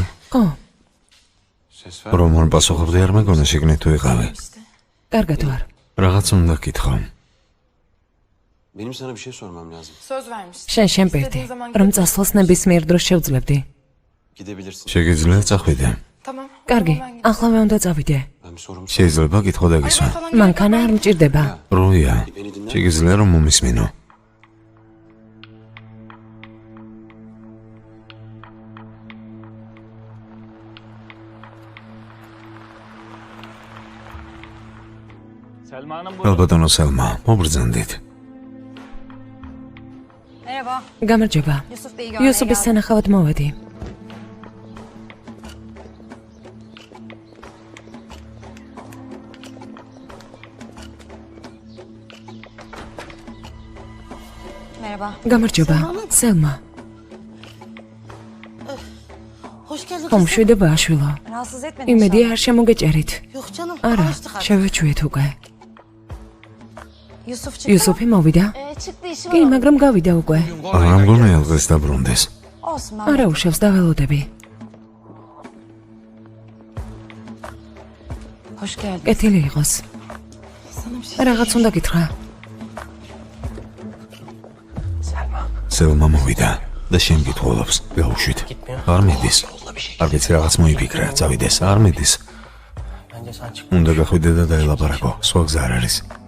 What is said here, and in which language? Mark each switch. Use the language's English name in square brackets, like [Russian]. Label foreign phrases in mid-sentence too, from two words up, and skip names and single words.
[Georgian] ხო, რომ არ პასუხობდი არ მეგონა შეგნით თუ იყავი. კარგად ვარ. რაღაც უნდა გითხრა. [Turkish] Benim sana bir şey sormam lazım. Söz vermiştim. [Georgian] შენ შემპირდი, რომ წასვლას ნებისმიერ დროს შევძლებდი. [Turkish] Gidebilirsin. [Georgian] შეგიძლია წახვიდე. [Turkish] Tamam. [Georgian] კარგი, [Turkish] Ben gidiyorum. [Georgian] ახლავე უნდა წავიდე. [Turkish] Ben bir sorum [Georgian] შეიძლება გითხო და გისვა. [Turkish] Falan [Georgian] მანქანა არ მჭირდება. როია, [Turkish] Beni dinle. [Georgian] შეგიძლია რომ მომისმინო. ალბათონო სელმა, მობრძანდით. [Turkish] Merhaba. [Georgian] გამარჯობა. [Turkish] Yusuf Bey'i görmeye [Georgian] იუსუფის სანახავად მოვედი. [Turkish] Merhaba. [Georgian] გამარჯობა. სელმა. [Turkish] Hoş geldin. [Georgian] ხომ შვიდობა აშვილო. [Turkish] Rahatsız etmedim. [Georgian] იმედი არ შემოგეჭერით. [Turkish] Yok canım. [Georgian] არა, [Turkish] Araçtık artık. [Georgian] შევეჩვიეთ უკვე. [Turkish] Yusuf çıktı. [Georgian] იუსუფი მოვიდა? [Turkish] Çıktı işi [Georgian] კი, [Turkish] var. [Georgian] მაგრამ გავიდა უკვე. რა მგონია დღეს დაბრუნდეს. [Turkish] Olsun ben. [Georgian] არა უშავს დაველოდები. [Turkish] Hoş geldin. [Georgian] კეთილი იყოს. რაღაც უნდა გითხრა. სელმა მოვიდა და შენ გითხულობს. გაუშვით. არ მიდის. არ ვიცი რაღაც მოიფიქრა, წავიდეს, არ მიდის. უნდა გახვიდე და დაელაპარაკო, სხვა გზა არ არის.